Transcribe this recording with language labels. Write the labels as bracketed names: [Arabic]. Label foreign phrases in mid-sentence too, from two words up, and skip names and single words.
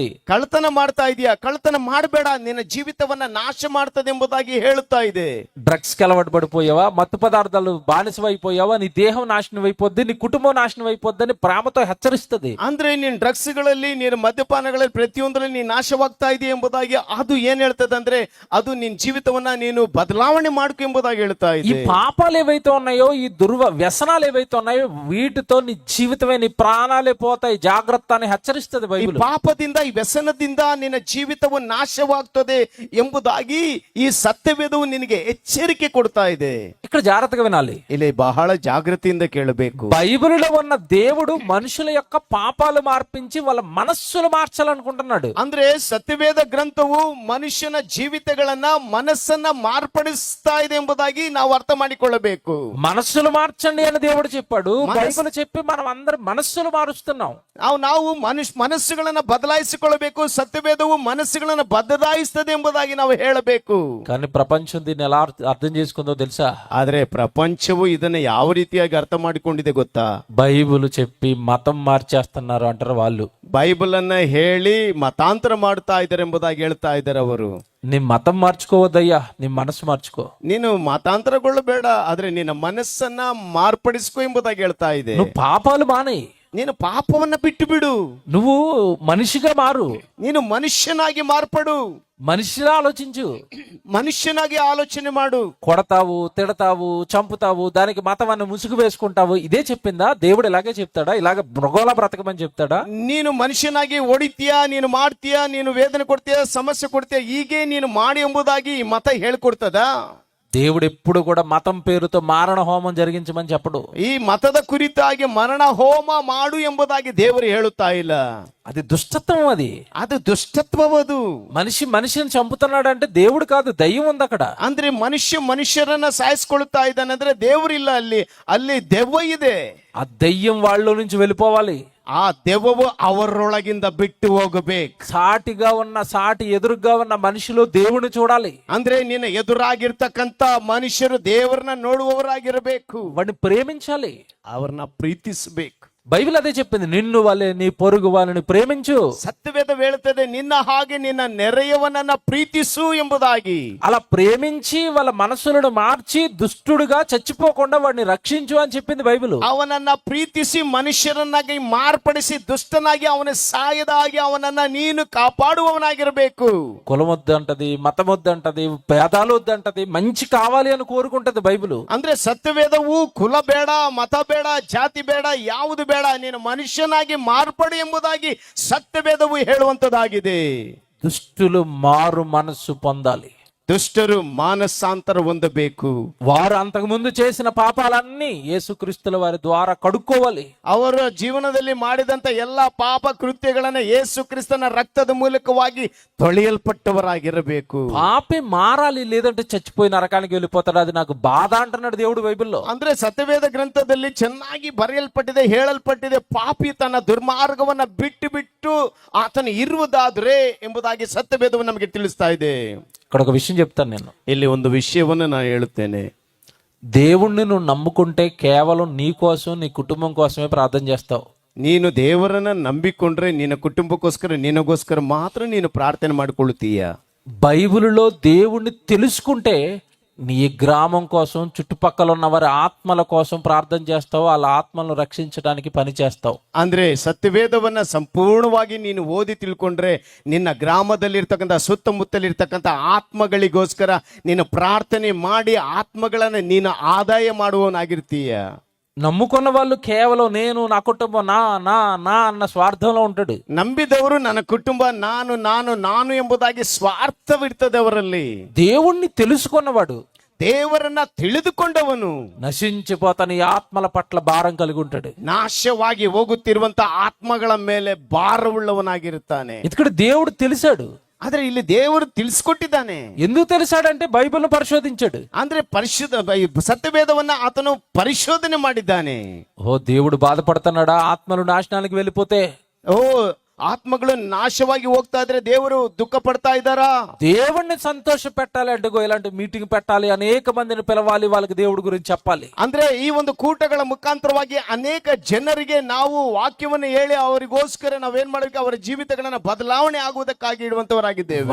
[Kannada] ಕಳ್ಳತನ ಮಾಡ್ತಾ ಇದೀಯ, ಕಳ್ಳತನ ಮಾಡಬೇಡ, ನಿನ್ನ ಜೀವಿತವನ್ನ ನಾಶ ಮಾಡ್ತದೆ ಎಂಬುದಾಗಿ ಹೇಳುತ್ತಾ ಇದೆ. [Telugu] డ్రగ్స్ కి అలవాటు పడిపోయావా, మత్తు పదార్థాలు బానిసవైపోయావా, నీ దేహం నాశనం అయిపోద్ది, నీ కుటుంబం నాశనం అయిపోద్దని ప్రేమతో హెచ్చరిస్తుంది. [Kannada] ಅಂದ್ರೆ ನೀನ್ ಡ್ರಗ್ಸ್ ಗಳಲ್ಲಿ, ನೀನು ಮದ್ಯಪಾನಗಳಲ್ಲಿ ಪ್ರತಿಯೊಂದರಲ್ಲಿ ನೀನು ನಾಶವಾಗ್ತಾ ಇದೆಯಾ ಎಂಬುದಾಗಿ ಅದು ಏನ್ ಹೇಳ್ತದೆ ಅಂದ್ರೆ ಅದು ನಿನ್ ಜೀವಿತವನ್ನ ನೀನು ಬದಲಾವಣೆ ಮಾಡ್ಕೊ ಎಂಬುದಾಗಿ ಹೇಳ್ತಾ [Telugu] ఈ [Kannada] ಇದೆ. [Telugu] పాపాలు ఏవైతే ఉన్నాయో, ఈ వ్యసనాలు ఏవైతే ఉన్నాయో, వీటితో నీ జీవితమే, నీ ప్రాణాలే పోతాయి, జాగ్రత్త అని హెచ్చరిస్తుంది [Kannada] ಈ [Telugu] బైబిల్. [Kannada] ಪಾಪದಿಂದ, ಈ ವ್ಯಸನದಿಂದ ನಿನ್ನ ಜೀವಿತವು ನಾಶವಾಗ್ತದೆ ಎಂಬುದಾಗಿ ಈ ಸತ್ಯವೇದವು ನಿನಗೆ ಎಚ್ಚರಿಕೆ ಕೊಡ್ತಾ ಇದೆ. [Telugu] ఇక్కడ జాగ్రత్తగా వినాలి. [Kannada] ಇಲ್ಲಿ ಬಹಳ ಜಾಗೃತಿಯಿಂದ ಕೇಳಬೇಕು. [Telugu] బైబిల్లో ఉన్న దేవుడు మనుషుల యొక్క పాపాలు మార్పించి వాళ్ళ మనస్సులు మార్చాలనుకుంటున్నాడు. [Kannada] ಅಂದ್ರೆ ಸತ್ಯವೇದ ಗ್ರಂಥವು ಮನುಷ್ಯನ ಜೀವಿತಗಳನ್ನ, ಮನಸ್ಸನ್ನ ಮಾರ್ಪಡಿಸ್ತಾ ಇದೆ ಎಂಬುದಾಗಿ ನಾವು ಅರ್ಥ ಮಾಡಿಕೊಳ್ಳಬೇಕು. [Telugu] మనస్సులు మార్చండి అని దేవుడు చెప్పాడు. బైబిల్ చెప్పి మనం అందరం మనస్సులు మారుస్తున్నాం. [Kannada] ನಾವು ಮನಸ್ಸುಗಳನ್ನ ಬದಲಾಯಿಸಿಕೊಳ್ಳಬೇಕು. ಸತ್ಯವೇದವು ಮನಸ್ಸುಗಳನ್ನ ಬದಲಾಯಿಸ್ತದೆ ಎಂಬುದಾಗಿ ನಾವು ಹೇಳಬೇಕು. [Telugu] కానీ ప్రపంచం దీన్ని ఎలా అర్థం చేసుకుందో తెలుసా? [Kannada] ಆದ್ರೆ ಪ್ರಪಂಚವು ಇದನ್ನ ಯಾವ ರೀತಿಯಾಗಿ ಅರ್ಥ ಮಾಡಿಕೊಂಡಿದೆ ಗೊತ್ತಾ? [Telugu] బైబిల్ చెప్పి మతం మార్చేస్తున్నారు అంటారు వాళ్ళు. [Kannada] ಬೈಬಲ್ ಅನ್ನ ಹೇಳಿ ಮತಾಂತರ ಮಾಡ್ತಾ ಇದ್ದಾರೆ ಎಂಬುದಾಗಿ ಹೇಳ್ತಾ ಇದ್ದಾರೆ ಅವರು. [Telugu] నీ మతం మార్చుకోవద్దయ్యా, నీ మనసు మార్చుకో. [Kannada] ನೀನು ಮತಾಂತರಗೊಳ್ಳಬೇಡ, ಆದ್ರೆ ನಿನ್ನ ಮನಸ್ಸನ್ನ ಮಾರ್ಪಡಿಸ್ಕೊ ಎಂಬುದಾಗಿ ಹೇಳ್ತಾ ಇದೆ. [Telugu] నువ్వు పాపాలు మానేయి, [Kannada] ನೀನು ಪಾಪವನ್ನ ಬಿಟ್ಟು ಬಿಡು, [Telugu] నువ్వు మనిషిగా మారు, [Kannada] ನೀನು ಮನುಷ್ಯನಾಗಿ ಮಾರ್ಪಡು, [Telugu] మనిషిలా ఆలోచించు, [Kannada] ಮನುಷ್ಯನಾಗಿ ಆಲೋಚನೆ ಮಾಡು. [Telugu] కొడతావు, తిడతావు, చంపుతావు, దానికి మతం అన్న ముసుగు వేసుకుంటావు. ఇదే చెప్పిందా దేవుడు? ఇలాగే చెప్తాడా? ఇలాగ మృగోలా బ్రతకమని చెప్తాడా? [Kannada] ನೀನು ಮನುಷ್ಯನಾಗಿ ಹೊಡಿತೀಯಾ, ನೀನು ಮಾಡ್ತೀಯಾ, ನೀನು ವೇದನೆ ಕೊಡ್ತೀಯಾ, ಸಮಸ್ಯೆ ಕೊಡ್ತೀಯಾ, ಹೀಗೆ ನೀನು ಮಾಡಿ ಎಂಬುದಾಗಿ ಈ ಮತ ಹೇಳ್ಕೊಡ್ತದ? [Telugu] దేవుడు ఎప్పుడు కూడా మతం పేరుతో మారణ హోమం జరిగించమని చెప్పడు. [Kannada] ಈ ಮತದ ಕುರಿತಾಗಿ ಮರಣ ಹೋಮ ಮಾಡು ಎಂಬುದಾಗಿ ದೇವರು ಹೇಳುತ್ತಾ ಇಲ್ಲ. [Telugu] అది దుష్టత్వం. [Kannada] ಅದು ದುಷ್ಟತ್ವವದು. [Telugu] మనిషిని చంపుతున్నాడు అంటే దేవుడు కాదు, దయ్యం ఉంది అక్కడ. [Kannada] ಅಂದ್ರೆ ಮನುಷ್ಯರನ್ನ ಸಾಯಿಸ್ಕೊಳ್ತಾ ಇದ್ದಾನೆ ಅಂದ್ರೆ ದೇವರಿಲ್ಲ, ಅಲ್ಲಿ ದೆವ್ವ ಇದೆ. [Telugu] ఆ దయ్యం వాళ్ళ నుంచి వెళ్ళిపోవాలి. [Kannada] ಆ ದೆವ್ವವು ಅವರೊಳಗಿಂದ ಬಿಟ್ಟು ಹೋಗಬೇಕು. [Telugu] సాటి ఎదురుగా ఉన్న మనుషులు దేవుని చూడాలి. [Kannada] ಅಂದ್ರೆ ನಿನ್ನ ಎದುರಾಗಿರ್ತಕ್ಕಂತ ಮನುಷ್ಯರು ದೇವರನ್ನ ನೋಡುವವರಾಗಿರಬೇಕು. [Telugu] వాడిని ప్రేమించాలి, [Kannada] ಅವ್ರನ್ನ ಪ್ರೀತಿಸಬೇಕು. [Telugu] బైబిల్ అదే చెప్పింది, నిన్ను వలె నీ పొరుగు వాళ్ళని ప్రేమించు. [Kannada] ಸತ್ಯವೇದ ಹೇಳುತ್ತದೆ, ನಿನ್ನ ಹಾಗೆ ನಿನ್ನ ನೆರೆಯವನನ್ನ ಪ್ರೀತಿಸು ಎಂಬುದಾಗಿ. [Telugu] అలా ప్రేమించి వాళ్ళ మనసులను మార్చి దుష్టుడుగా చచ్చిపోకుండా వాడిని రక్షించు అని చెప్పింది బైబిల్. [Kannada] ಅವನನ್ನ ಪ್ರೀತಿಸಿ ಮನುಷ್ಯರನ್ನಾಗಿ ಮಾರ್ಪಡಿಸಿ ದುಷ್ಟನಾಗಿ ಅವನ ಸಾಯದ ಹಾಗೆ ಅವನನ್ನ ನೀನು ಕಾಪಾಡುವವನಾಗಿರಬೇಕು. [Telugu] కులం వద్దంటది, మతం వద్దంటది, భేదాలు వద్దంటది, మంచి కావాలి అని కోరుకుంటది బైబిల్. [Kannada] ಅಂದ್ರೆ ಸತ್ಯವೇದವು ಕುಲ ಬೇಡ, ಮತ ಬೇಡ, ಜಾತಿ ಬೇಡ, ಯಾವುದು ಬೇಡ, ನೀನು ಮನುಷ್ಯನಾಗಿ ಮಾರ್ಪಡು ಎಂಬುದಾಗಿ ಸತ್ಯವೇದವು ಹೇಳುವಂತದಾಗಿದೆ. [Telugu] దుష్టులు మారు మనస్సు పొందాలి. [Kannada] ದುಷ್ಟರು ಮಾನಸಾಂತರ ಹೊಂದಬೇಕು. [Telugu] వారు అంతకుముందు చేసిన పాపాలన్నీ యేసుక్రీస్తుల వారి ద్వారా కడుక్కోవాలి. [Kannada] ಅವರ ಜೀವನದಲ್ಲಿ ಮಾಡಿದಂತ ಎಲ್ಲಾ ಪಾಪ ಕೃತ್ಯಗಳನ್ನ ಯೇಸು ಕ್ರಿಸ್ತನ ರಕ್ತದ ಮೂಲಕವಾಗಿ ತೊಳೆಯಲ್ಪಟ್ಟವರಾಗಿರಬೇಕು. [Telugu] పాపి మారాలి, లేదంటే చచ్చిపోయి నరకానికి వెళ్ళిపోతాడు. అది నాకు బాధ అంటున్నాడు దేవుడు బైబిల్లో. [Kannada] ಅಂದ್ರೆ ಸತ್ಯವೇದ ಗ್ರಂಥದಲ್ಲಿ ಚೆನ್ನಾಗಿ ಬರೆಯಲ್ಪಟ್ಟಿದೆ, ಹೇಳಲ್ಪಟ್ಟಿದೆ, ಪಾಪಿ ತನ್ನ ದುರ್ಮಾರ್ಗವನ್ನ ಬಿಟ್ಟು ಆತನು ಇರುವುದಾದ್ರೆ ಎಂಬುದಾಗಿ ಸತ್ಯವೇದವು ನಮಗೆ ತಿಳಿಸ್ತಾ ಇದೆ. [Telugu] ఇక్కడ ఒక విషయం చెప్తాను నేను. [Kannada] ಇಲ್ಲಿ ಒಂದು ವಿಷಯವನ್ನು ನಾನು ಹೇಳುತ್ತೇನೆ. [Telugu] దేవుణ్ణి నువ్వు నమ్ముకుంటే కేవలం నీ కోసం, నీ కుటుంబం కోసమే ప్రార్థన చేస్తావు. [Kannada] ನೀನು ದೇವರನ್ನ ನಂಬಿಕೊಂಡ್ರೆ ನಿನ್ನ ಕುಟುಂಬಕ್ಕೋಸ್ಕರ, ನಿನಗೋಸ್ಕರ ಮಾತ್ರ ನೀನು ಪ್ರಾರ್ಥನೆ ಮಾಡಿಕೊಳ್ಳುತ್ತೀಯ. [Telugu] బైబిల్లో దేవుణ్ణి తెలుసుకుంటే నీ గ్రామం కోసం, చుట్టుపక్కల ఉన్న వారి ఆత్మల కోసం ప్రార్థన చేస్తావు. వాళ్ళ ఆత్మలను రక్షించడానికి పని చేస్తావు. [Kannada] ಅಂದ್ರೆ ಸತ್ಯವೇದವನ್ನ ಸಂಪೂರ್ಣವಾಗಿ ನೀನು ಓದಿ ತಿಳ್ಕೊಂಡ್ರೆ ನಿನ್ನ ಗ್ರಾಮದಲ್ಲಿರ್ತಕ್ಕಂಥ, ಸುತ್ತಮುತ್ತಲಿರ್ತಕ್ಕಂಥ ಆತ್ಮಗಳಿಗೋಸ್ಕರ ನೀನು ಪ್ರಾರ್ಥನೆ ಮಾಡಿ ಆತ್ಮಗಳನ್ನ ನೀನು ಆದಾಯ ಮಾಡುವವನಾಗಿರ್ತೀಯ. [Telugu] నమ్ముకున్న వాళ్ళు కేవలం నేను, నా కుటుంబం, నా నా నా అన్న స్వార్థంలో ఉంటాడు. [Kannada] ನಂಬಿದವರು ನನ್ನ ಕುಟುಂಬ, ನಾನು ನಾನು ನಾನು ಎಂಬುದಾಗಿ ಸ್ವಾರ್ಥವಿರ್ತದೆ ಅವರಲ್ಲಿ. [Telugu] దేవుణ్ణి తెలుసుకున్నవాడు, [Kannada] ದೇವರನ್ನ ತಿಳಿದುಕೊಂಡವನು [Telugu] నశించిపోతాను ఈ ఆత్మల పట్ల భారం కలిగి ఉంటాడు. [Kannada] ನಾಶವಾಗಿ ಹೋಗುತ್ತಿರುವಂತ ಆತ್ಮಗಳ ಮೇಲೆ ಭಾರವುಳ್ಳವನಾಗಿರುತ್ತಾನೆ. [Telugu] ఇక్కడ దేవుడు తెలిసాడు. [Kannada] ಆದ್ರೆ ಇಲ್ಲಿ ದೇವರು ತಿಳಿಸ್ಕೊಟ್ಟಿದ್ದಾನೆ. [Telugu] ఎందుకు తెలిసాడంటే బైబిల్ను పరిశోధించాడు. [Kannada] ಅಂದ್ರೆ ಸತ್ಯವೇದವನ್ನ ಆತನು ಪರಿಶೋಧನೆ ಮಾಡಿದ್ದಾನೆ. [Telugu] ఓ దేవుడు బాధపడుతున్నాడా ఆత్మలు నాశనానికి వెళ్ళిపోతే? [Kannada] ಓ, ಆತ್ಮಗಳು ನಾಶವಾಗಿ ಹೋಗ್ತಾ ಇದ್ರೆ ದೇವರು ದುಃಖ ಪಡ್ತಾ ಇದ್ದಾರಾ? [Telugu] దేవుణ్ణి సంతోష పెట్టాలి అంటే ఇలాంటి మీటింగ్ పెట్టాలి, అనేక మందిని పిలవాలి, వాళ్ళకి దేవుడి గురించి చెప్పాలి. [Kannada] ಅಂದ್ರೆ ಈ ಒಂದು ಕೂಟಗಳ ಮುಖಾಂತರವಾಗಿ ಅನೇಕ ಜನರಿಗೆ ನಾವು ವಾಕ್ಯವನ್ನು ಹೇಳಿ ಅವರಿಗೋಸ್ಕರ ನಾವೇನ್ ಮಾಡಬೇಕು, ಅವರ ಜೀವಿತಗಳನ್ನ ಬದಲಾವಣೆ ಆಗುವುದಕ್ಕಾಗಿ ಇಡುವಂತವರಾಗಿದ್ದೇವೆ.